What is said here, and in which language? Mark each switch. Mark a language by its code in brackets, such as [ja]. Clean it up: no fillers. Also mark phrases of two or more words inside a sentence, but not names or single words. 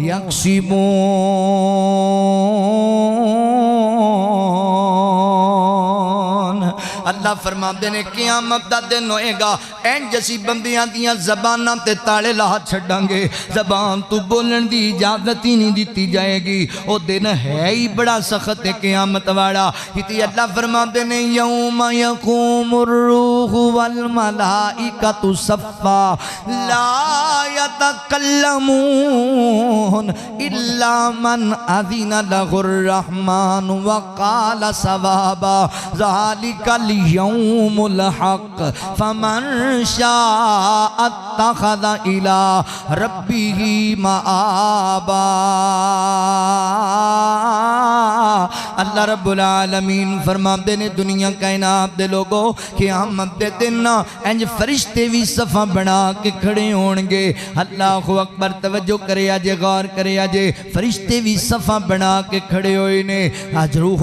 [pa] یکسبون اللہ فرماندے نے قیامت دا دن ہوئے گا این جیسی بندیاں دیاں زباناں تے تالے لا چھڑاں گے زبان تو بولن دی اجازت ہی نہیں دیتی جائے گی او دن ہے ہی بڑا سخت ہے قیامت والا اتی اللہ فرماندے نے [ar] یوم یقوم الروح والملائکۃ صفا لا یتکلمون الا من اذن لہ الرحمن وقال ثوابا ذالک اليوم الحق فمن شاء اتخذ الى ربه مآبا اللہ رب العالمین [pa] فرماندے نے دنیا کائنات دے لوگوں قیامت دے دن انج فرشتے بھی صفہ بنا کے کھڑے ہونگے [ar] اللہ اکبر [pa] توجہ کرے آجے غور کرے آجے فرشتے بھی صفہ بنا کے کھڑے ہوئے نے آج روح